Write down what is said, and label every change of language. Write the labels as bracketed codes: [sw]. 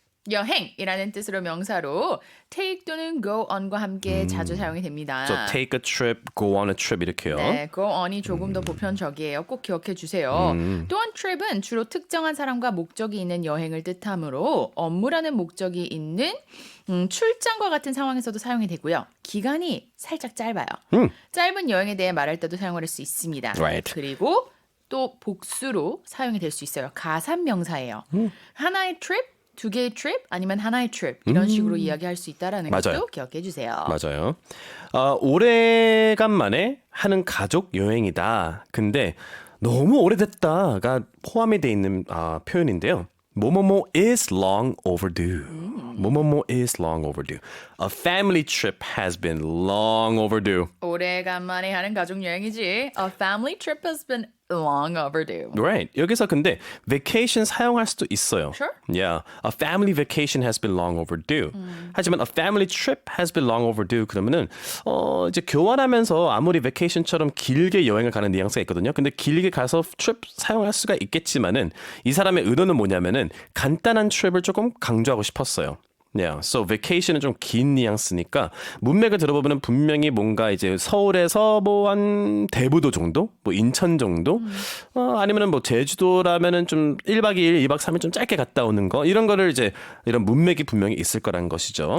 [ko] 여행이라는 뜻으로 명사로 take 또는 go on과 함께 자주 사용이 됩니다. [en] So take a trip, go on a trip [ko] 이렇게요. 네, go on이 조금 더 보편적이에요. 꼭 기억해 주세요. 또한 trip은 주로 특정한 사람과 목적이 있는 여행을 뜻하므로 업무라는 목적이 있는 출장과 같은 상황에서도 사용이 되고요. 기간이 살짝 짧아요. 짧은 여행에 대해 말할 때도 사용할 수 있습니다. [en] Right. [ko] 그리고 또 복수로 사용이 될 수 있어요. 가산 명사예요. 하나의 trip, 두 개의 trip 아니면 하나의 trip 이런 식으로 이야기할 수 있다라는 맞아요. 것도 기억해 주세요. 맞아요. 오래간만에 하는 가족 여행이다. 근데 너무 오래됐다가 포함이 돼 있는 표현인데요. 뭐뭐뭐 [en] is long overdue. 뭐뭐뭐 is long overdue. A family trip has been long overdue. [ko] 오래간만에 하는 가족 여행이지. [en] A family trip has been long overdue. Right. [ko] 여기서 근데 vacation 사용할 수도 있어요. [en] Sure. Yeah. A family vacation has been long overdue. [ko] 하지만 [en] a family trip has been long overdue [ko] 그러면은 이제 교환하면서 아무리 vacation처럼 길게 여행을 가는 뉘앙스가 있거든요. 근데 길게 가서 trip 사용할 수가 있겠지만은 이 사람의 의도는 뭐냐면은 간단한 trip을 조금 강조하고 싶었어요. [en] Yeah, so [ko] vacation은 좀 긴 뉘앙스니까 문맥을 들어보면 분명히 뭔가 이제 서울에서 뭐 한 대부도 정도, 뭐 인천 정도, 아니면은 뭐 제주도라면은 좀 1박 2일, 2박 3일 좀 짧게 갔다 오는 거 이런 거를 이제 이런 문맥이 분명히 있을 거란 것이죠.